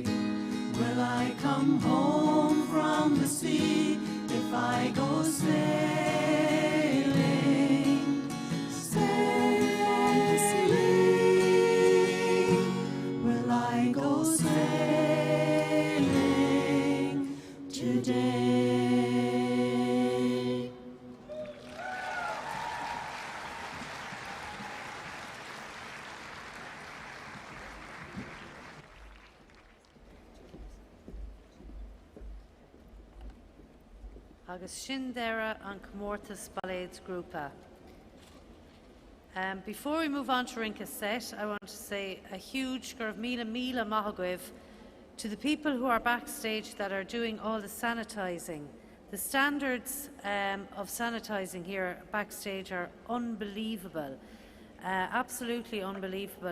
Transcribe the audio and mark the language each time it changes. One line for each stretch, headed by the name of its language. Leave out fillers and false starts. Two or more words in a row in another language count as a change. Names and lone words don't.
English: Will I come home from the sea if I go sailing? Will I go sailing today?
Irish: Agus sin deireadh an Comórtas Balléad's grúpa.
English: Before we move on to Rinca's set, I want to say a huge
Irish: míle maithagh
English: to the people who are backstage that are doing all the sanitising. The standards of sanitising here backstage are unbelievable, absolutely unbelievable.